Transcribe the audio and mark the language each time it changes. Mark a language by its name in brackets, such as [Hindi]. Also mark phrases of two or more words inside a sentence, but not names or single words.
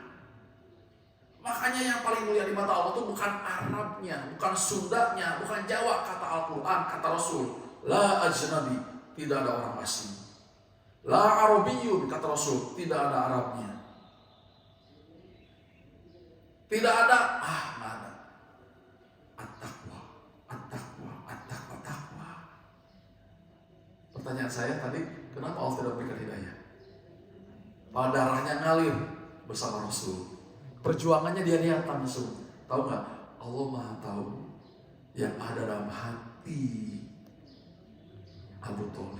[Indonesian] Makanya yang paling mulia di mata Allah itu bukan Arabnya, bukan Sundanya, bukan Jawa, kata Al-Quran, kata Rasul. [Arabic] لا أجنبي, [Indonesian] tidak ada orang asing. [Arabic] لا عربي, [Indonesian] kata Rasul, tidak ada Arabnya. Tidak ada, mana? [Arabic] التقوى، التقوى، التقوى، التقوى. [Indonesian] Pertanyaan saya tadi, kenapa Allah tidak memberikan hidayah? Padahal darahnya ngalir bersama Rasul. Perjuangannya dia niatan langsung. Tahu nggak? Allah Maha tahu yang ada dalam hati Abu Thalib.